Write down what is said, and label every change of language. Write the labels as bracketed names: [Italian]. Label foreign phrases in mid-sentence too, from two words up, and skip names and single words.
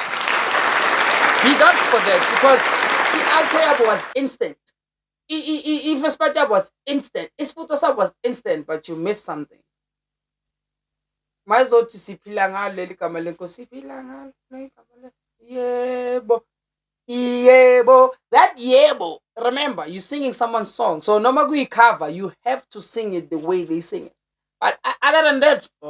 [English] Because the altar was instant. First part was instant. His Photoshop was instant, but you missed something. [Zulu] Mazothi siphila ngalo leli gama lenkosi siphila ngalo yebo, [English] that yebo. Remember, you're singing someone's song, so no matter cover, you have to sing it the way they sing it. But other than that,